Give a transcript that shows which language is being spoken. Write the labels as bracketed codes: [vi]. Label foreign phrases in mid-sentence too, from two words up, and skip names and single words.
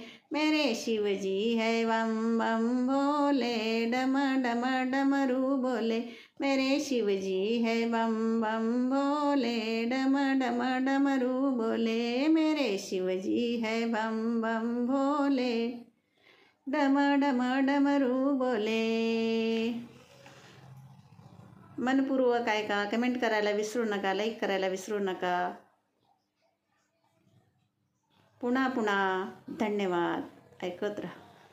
[hi] मेरे शिवजी है बम बम भोले, डम डम डमरू बोले। मेरे शिवजी है बम बम भोले, डम डम डमरू बोले। मेरे शिवजी है बम बम भोले, डम डम डमरू बोले। [mr] मनपूर्वक ऐका, कमेंट करायला विसरू नका, लाईक करायला विसरू नका। पुन्हा पुन्हा धन्यवाद, ऐकत राहा।